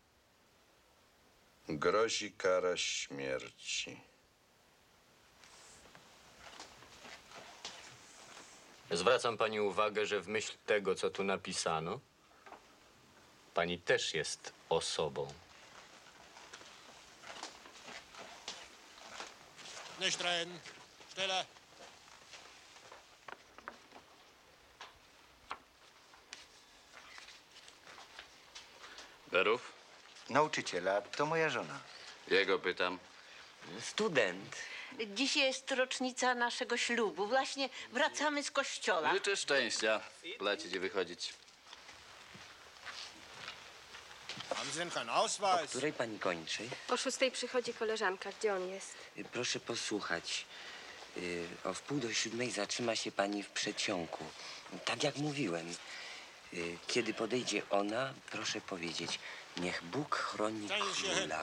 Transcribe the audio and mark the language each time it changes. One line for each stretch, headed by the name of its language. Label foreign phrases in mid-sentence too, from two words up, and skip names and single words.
Polish: grozi kara śmierci. Zwracam pani uwagę, że w myśl tego, co tu napisano, pani też jest osobą.
German: Nicht reden. Stille.
Polish: Berów? Nauczyciela, to moja żona. Jego pytam. Student. Dziś jest rocznica naszego ślubu. Właśnie wracamy z kościoła. Życzę szczęścia. Lecieć i wychodzić.
German: Haben Sie denn keinen Ausweis?
Polish: Której pani kończy? O 6 przychodzi koleżanka. Gdzie on jest? Proszę posłuchać. O 6:45 zatrzyma się pani w przeciągu. Tak jak mówiłem. Kiedy podejdzie ona, proszę powiedzieć: niech Bóg chroni króla.